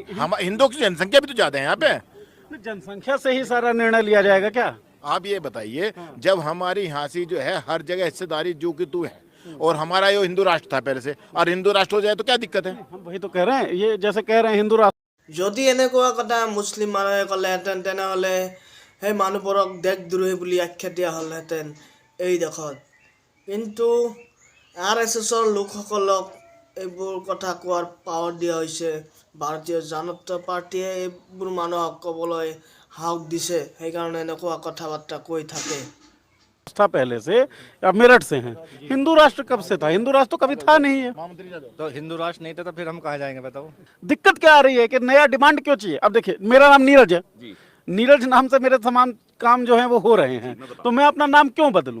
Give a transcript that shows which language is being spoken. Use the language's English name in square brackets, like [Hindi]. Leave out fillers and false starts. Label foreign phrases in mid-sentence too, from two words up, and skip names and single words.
[Hindi] हम हिंदुओं की जनसंख्या भी तो ज्यादा है यहाँ पे। जनसंख्या से ही सारा निर्णय लिया जाएगा क्या? आप ये बताइए, जब हमारी यहाँ से जो है हर जगह हिस्सेदारी जो कि तू है, और हमारा ये हिंदू राष्ट्र था पहले से, और हिंदू राष्ट्र हो जाए तो क्या दिक्कत है? हम वही तो कह रहे हैं, ये जैसे कह रहे हैं हिंदू राष्ट्र। [Assamese] যদি এনেকুৱা কথা মুছলিম মানুহে ক'লেহেঁতেন তেনেহ'লে সেই মানুহবোৰক দেশদ্ৰোহী বুলি আখ্যা দিয়া হ'লহেঁতেন এই দেশত। কিন্তু RSSৰ লোকসকলক এইবোৰ কথা কোৱাৰ পাৱাৰ দিয়া হৈছে। ভাৰতীয় জনতা পাৰ্টীয়ে এইবোৰ মানুহক ক'বলৈ সাহস দিছে, সেইকাৰণে এনেকুৱা কথা বাৰ্তা কৈ থাকে। [Hindi] था पहले से, अब मेरठ से हैं। हिंदू राष्ट्र कब से था? हिंदू राष्ट्र तो कभी था नहीं है। तो हिंदू राष्ट्र नहीं था तो फिर हम कहाँ जाएंगे बताओ? दिक्कत क्या आ रही है कि नया डिमांड क्यों चाहिए? अब देखिए, मेरा नाम नीरज है, नीरज नाम से मेरे समान काम जो है वो हो रहे हैं, तो मैं अपना नाम क्यों बदलूं?